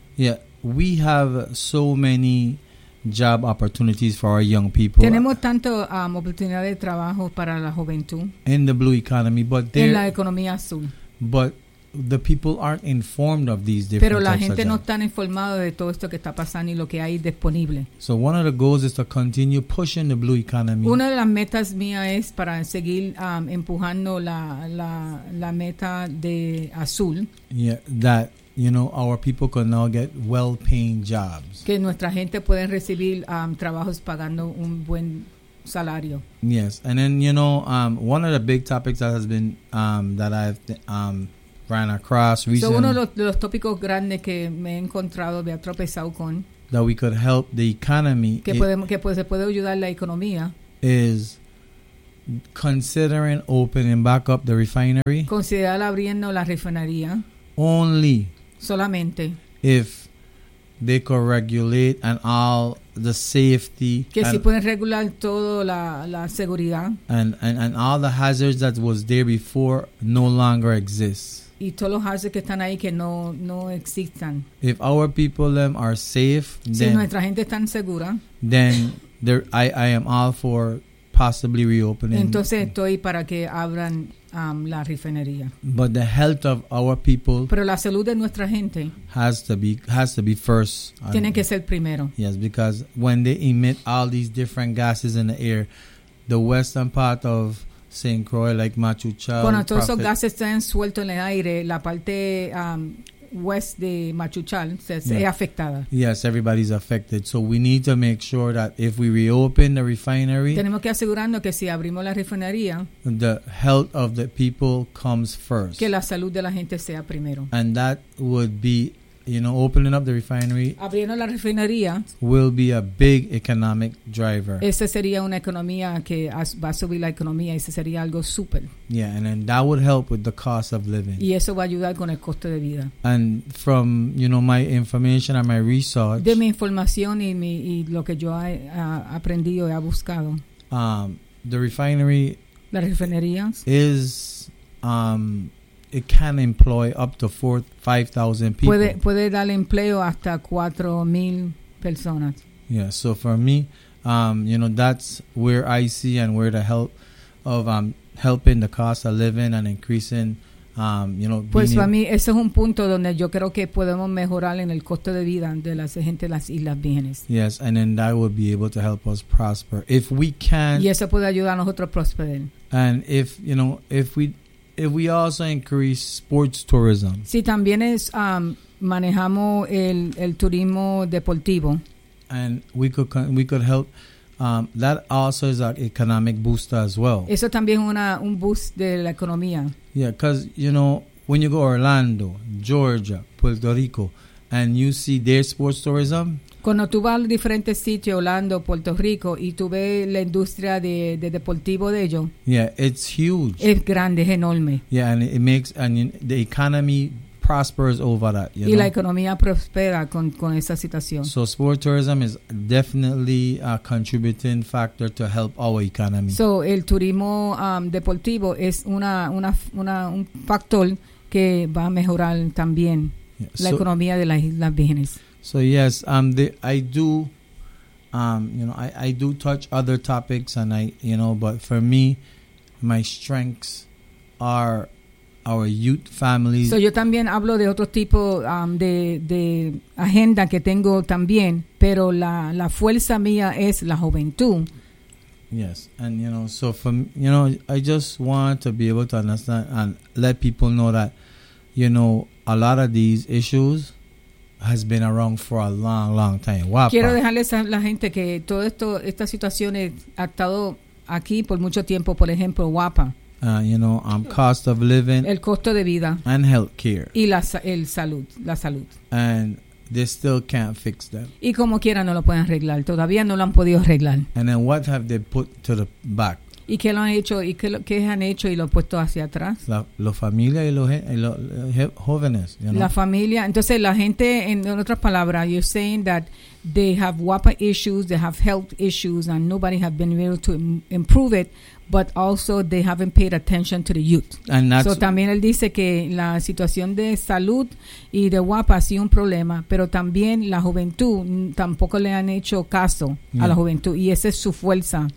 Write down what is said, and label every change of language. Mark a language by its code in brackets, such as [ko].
[en] Yeah, we have so many job opportunities for our young people. [es] Tenemos tanto oportunidad de trabajo para la juventud. [en] In the blue economy, but [es] en la economía azul. [en] But the people aren't informed of these different. [es] Pero la gente no está informado de todo esto que está pasando y lo que hay disponible. [en] So one of the goals is to continue pushing the blue economy. [es] Una de las metas mías es para seguir empujando la meta de azul. [en] Yeah, that. You know, our people can now get well-paying jobs. [es] Que nuestra gente puede recibir trabajos pagando un buen salario. [en] Yes, and then you know, one of the big topics that has been ran across recently. [es] So uno de los tópicos grandes que me he encontrado, me ha tropezado con. [en] That we could help the economy. [es] Se puede ayudar la economía. [en] Is considering opening back up the refinery. [es] Considerar abriendo la refinería. [en] Only. [es] Solamente. [en] If they could regulate and all the safety. [es] Que [en] and, [es] si pueden regular todo la seguridad. [en] And all the hazards that was there before no longer exist. [es] Y todos los hazards que están ahí que no existan. [en] If our people them are safe. [es] Si [en] then, [es] nuestra gente está segura. [en] Then I am all for possibly reopening. [es] Entonces estoy para que abran. La refinería. [en] But the health of our people. [es] Pero la salud de nuestra gente. [en] Has to be first. [es] Tiene que ser primero. [en] Yes, because when they emit all these different gases in the air, the western part of St. Croix, like Machu Picchu. [es] Cuando todos esos gases están sueltos en el aire, la parte west de Machu Picchu es afectada. [en] Yes, everybody's affected. So we need to make sure that if we reopen the refinery, [es] tenemos que asegurarnos que si abrimos la refinería, [en] the health of the people comes first. [es] Que la salud de la gente sea primero. [en] And that would be, you know, opening up the refinery. [es] Abriendo la refinería [en] will be a big economic driver. [es] Esa sería una economía que va a subir la economía. Ese sería algo súper. [en] Yeah, and then that would help with the cost of living. [es] Y eso va a ayudar con el costo de vida. [en] And from, you know, my information and my research. [es] De mi información y lo que yo he aprendido y he buscado. [en] The refinery. [es] La refinería. [en] Is. It can employ up to 4,000-5,000 people. [es] Puede dar empleo hasta 4,000 personas. [en] Yeah, so for me, you know, that's where I see and where the help of helping the cost of living and increasing, you know. [es] Pues para mí, ese es un punto donde yo creo que podemos mejorar en el costo de vida de la gente de las Islas Vírgenes. [en] Yes, and then that would be able to help us prosper. If we can. [es] Y eso puede ayudar a nosotros a prosperar. [en] And if, you know, if we also increase sports tourism. [es] Si también es manejamos el turismo deportivo. [en] And we could help that also is an economic booster as well. [es] Eso también un boost de la economía. [en] Yeah, because you know when you go to Orlando, Georgia, Puerto Rico, and you see their sports tourism. [es] Cuando tú vas a diferentes sitios, Orlando, Puerto Rico, y tú ves la industria de deportivo de ellos. [en] Yeah, it's huge. [es] Es grande, es enorme. [en] Yeah, and it makes, and the economy prospers over that, you [es] y [en] know? [es] La economía prospera con esa situación. [en] So sport tourism is definitely a contributing factor to help our economy. [es] So el turismo deportivo es un factor que va a mejorar también la economía de las Islas Vírgenes. [en] So yes, I do touch other topics and I, you know, but for me, my strengths are our youth families. [es] So yo también hablo de otro tipo de agenda que tengo también, pero la fuerza mía es la juventud. [en] Yes, and you know, so for you know, I just want to be able to understand and let people know that, you know, a lot of these issues has been around for a long, long time. Wapa. [es] Quiero dejarles a la gente que todo esto, esta situación ha estado aquí por mucho tiempo. Por ejemplo, WAPA. [en] You know, cost of living. [es] El costo de vida. [en] And healthcare. [es] Y la salud. [en] And They still can't fix that. [es] Y como quiera no lo pueden arreglar. Todavía no lo han podido arreglar. [en] And then what have they put to the back? [es] ¿Y qué lo han hecho? ¿Y qué han hecho y lo han puesto hacia atrás? La familia y los jóvenes. [en] You know? [es] La familia. Entonces la gente, en otras palabras, [en] you're saying that they have WAPA issues, they have health issues, and nobody has been able to improve it, but also they haven't paid attention to the youth. And that's, [es] so también él dice que la situación de salud y de WAPA ha sido un problema, pero también la juventud tampoco le han hecho caso a la juventud, y esa es su fuerza.